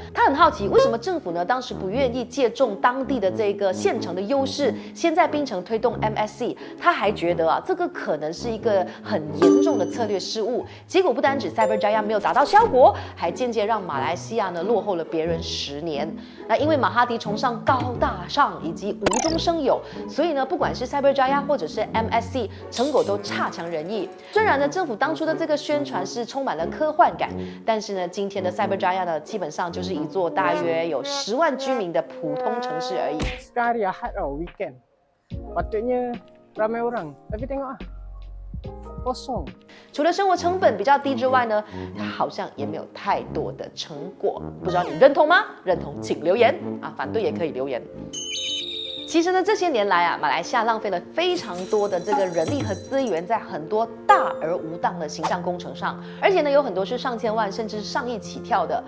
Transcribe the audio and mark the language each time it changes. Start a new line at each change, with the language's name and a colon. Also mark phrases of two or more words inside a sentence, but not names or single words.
Chinese: 他很好奇，為什麼政府呢當時不願意借重當地的這個縣城的優勢，先在檳城推動 MSC？他還覺得啊，這個可能是一個很嚴重的策略失誤。結果不單止 Cyberjaya 沒有達到效果，還間接讓馬來西亞呢落後了別人10年。那因為馬哈迪崇尚高大上以及無中生有，所以呢，不管是 Cyberjaya 或者是 MSC， 成果都差強人意。雖然呢，政府當初的這個宣傳是充滿了科幻感，但是呢，今天的 Cyberjaya 呢，基本上就是一座大約有10萬居民的普通城市而已。
Malay: Hari Ahad weekend, patutnya ramai orang, tapi tengok ah.
Chinese: 除了生活成本比較低之外呢，它好像也沒有太多的成果。不知道你認同嗎？認同請留言啊，反對也可以留言。其實呢，這些年來啊，馬來西亞浪費了非常多的這個人力和資源在很多大而無當的形象工程上，而且呢，有很多是上千萬甚至上億起跳的。